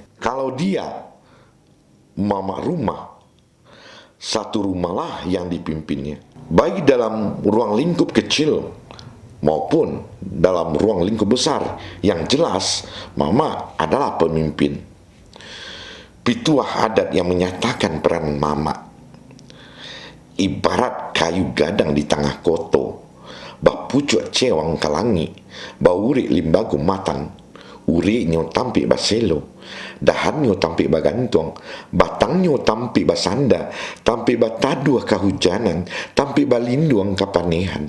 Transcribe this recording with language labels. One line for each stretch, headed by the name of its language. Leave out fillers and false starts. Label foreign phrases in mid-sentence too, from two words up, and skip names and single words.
Indonesian: Kalau dia mama rumah, satu rumahlah yang dipimpinnya. Baik dalam ruang lingkup kecil maupun dalam ruang lingkup besar, yang jelas mama adalah pemimpin. Pituah adat yang menyatakan peran mama ibarat
Minangkabau: kayu gadang di tengah koto, bapucuk cewang kalangi, bauri limbagu matang, urinyo tampik baselo, dahannya tampik bagantung, batangnya tampik basanda, tampik bataduah kahujanan, tampik balinduang kapanehan.